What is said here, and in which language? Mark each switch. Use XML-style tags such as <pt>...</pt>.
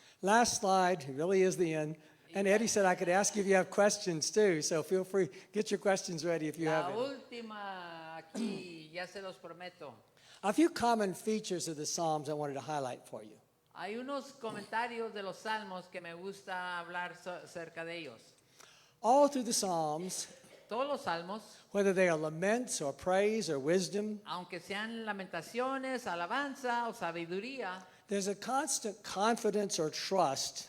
<en>Last slide, it really is the end. And Eddie said I could ask you if you have questions too, so feel free, get your questions ready if you have</en> <es>La</es> <en>any.</en> <es>última aquí, ya se los prometo.</es> <en>A few common features of the Psalms I wanted to highlight for you.</en> <es>Hay unos comentarios de los salmos que me gusta hablar acerca de ellos.</es> <en>All through the Psalms,</en> <es>Todos los salmos,</es> <en>whether they are laments or praise or wisdom,</en> <es>aunque sean lamentaciones, alabanza o sabiduría,</es> <en>there's a constant confidence or trust</en>